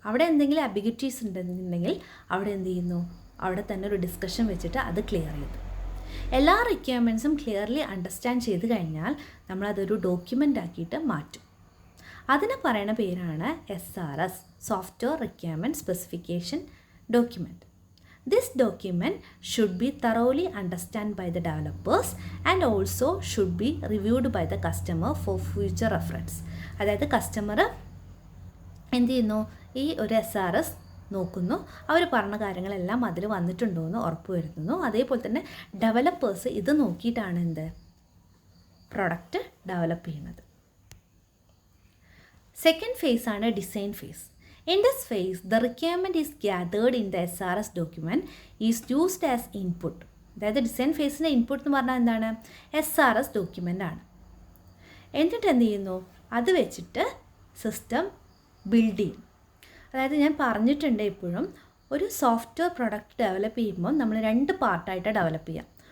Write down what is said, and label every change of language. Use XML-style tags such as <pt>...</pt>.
<ml>അവിടെ എന്തെങ്കിലും അബിഗിറ്റീസ് ഉണ്ടെന്നുണ്ടെങ്കിൽ അവിടെ എന്ത് ചെയ്യുന്നു, അവിടെ തന്നെ ഒരു ഡിസ്കഷൻ വെച്ചിട്ട് അത് ക്ലിയർ ചെയ്തു. എല്ലാ റിക്വയർമെൻറ്റ്സും ക്ലിയർലി അണ്ടർസ്റ്റാൻഡ് ചെയ്ത് കഴിഞ്ഞാൽ നമ്മളതൊരു ഡോക്യുമെൻ്റ് ആക്കിയിട്ട് മാറ്റും. അതിന് പറയുന്ന പേരാണ് SRS, software requirement specification document.</ml> <en>This document should be thoroughly understood by the developers and also should be reviewed by the customer for future reference.</en> <ml>അതായത് കസ്റ്റമർ എന്ത് ചെയ്യുന്നു, ഈ ഒരു SRS നോക്കുന്നു, അവർ പറഞ്ഞ കാര്യങ്ങളെല്ലാം അതിൽ വന്നിട്ടുണ്ടോ എന്ന് ഉറപ്പ് വരുത്തുന്നു. അതേപോലെ തന്നെ ഡെവലപ്പേഴ്സ് ഇത് നോക്കിയിട്ടാണ് എന്ത് പ്രൊഡക്റ്റ് ഡെവലപ്പ് ചെയ്യുന്നത്. സെക്കൻഡ് ഫേസ് ആണ് design face.</ml> <en>In this phase, the requirement is gathered in the SRS document is used as input.</en> <ml>അതായത് ഡിസൈൻ ഫേസിൻ്റെ ഇൻപുട്ട് എന്ന് പറഞ്ഞാൽ എന്താണ്, SRS ഡോക്യുമെൻ്റ് ആണ്. എന്നിട്ട് എന്ത് ചെയ്യുന്നു, അത് വെച്ചിട്ട് സിസ്റ്റം ബിൽഡ് ചെയ്യും. അതായത് ഞാൻ പറഞ്ഞിട്ടുണ്ട് എപ്പോഴും ഒരു സോഫ്റ്റ്വെയർ പ്രൊഡക്റ്റ് ഡെവലപ്പ് ചെയ്യുമ്പോൾ നമ്മൾ 2 പാർട്ടായിട്ട് ഡെവലപ്പ് ചെയ്യാം.</ml>